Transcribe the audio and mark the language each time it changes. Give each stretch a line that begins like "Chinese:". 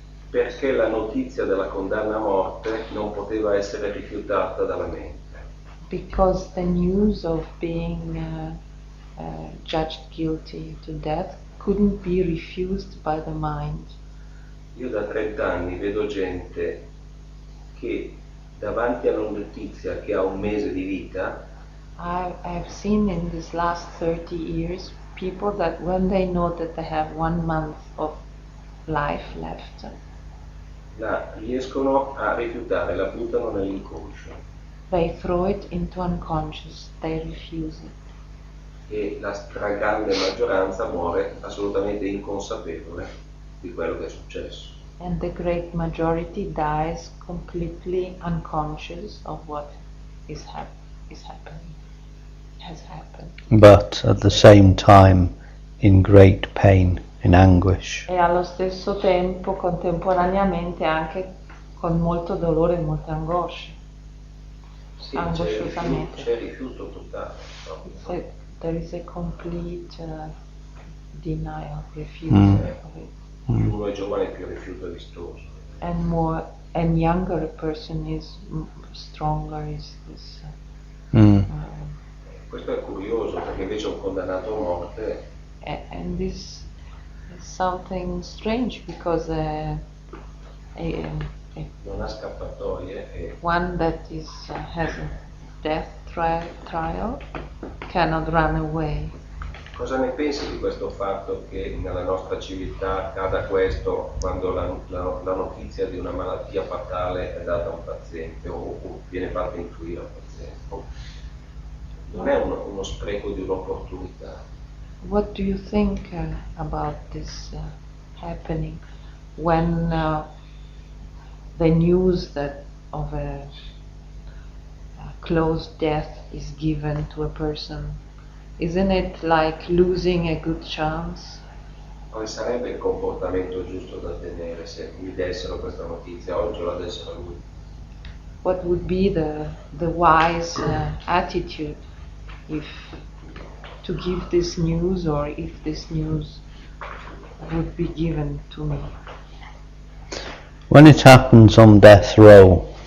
Italian: Perché la notizia della condanna a morte non poteva essere rifiutata dalla mente.
English: Because the news of being judged guilty to death couldn't be refused by the mind.
Italian: Io da 30 anni vedo gente che davanti alla notizia che ha un mese di vita,
English: I've seen in these last 30 years people that when they know that they have 1 month of life left,
Italian: riescono a rifiutare, la buttano nell'inconscio.
English: they throw it into unconscious, they refuse it.
Italian: E la stragrande maggioranza muore assolutamente inconsapevole di quello che è successo.
English: And the great majority dies completely unconscious of what is happening, has happened. But at the same time in great pain, in anguish.
Italian: E allo stesso tempo, contemporaneamente, anche con molto dolore e molte angosce. Sì, Angosciosamente. c'è rifiuto totale.
English: So there is a complete denial, refusal of it.
Italian: Più uno è giovane più il rifiuto è vistoso.
English: And younger a person is stronger is this.
Italian: Questo è curioso perché invece un condannato a morte
English: And this is something strange because
Italian: non ha scappatoie e
English: one that has a death trial cannot run away.
Italian: cosa ne pensi di questo fatto che nella nostra civiltà accada questo quando la notizia di una malattia fatale è data a un paziente o viene fatta influire al paziente? Non è uno spreco di un'opportunità.
English: What do you think about this happening when the news that of a close death is given to a person? Isn't it like losing a good chance?
Italian: Quale sarebbe il comportamento giusto da tenere se mi dessero questa notizia oggi o la dessero a lui?
English: What would be the wise attitude if to give this news or if this news would be given to me? When it happens on death row,